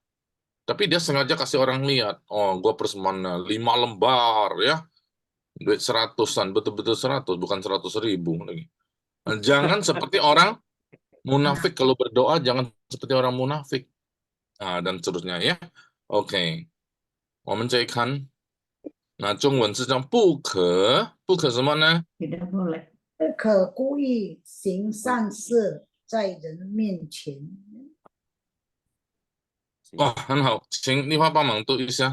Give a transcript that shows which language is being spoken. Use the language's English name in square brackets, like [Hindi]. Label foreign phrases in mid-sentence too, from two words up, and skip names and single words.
[Indonesian] Tapi dia sengaja kasih orang lihat. Oh, gua persembahannya 5 lembar ya. Duit 100-an, betul-betul 100, bukan 100.000 lagi. Nah, jangan seperti orang munafik kalau berdoa, jangan seperti orang munafik. Nah, dan seterusnya ya. Oke. [Chinese] 我们再看，那中文是讲不可什么呢？ [Indonesian] Tidak boleh. [Chinese] 不可故意行善事在人面前。哇，很好，请丽花帮忙读一下。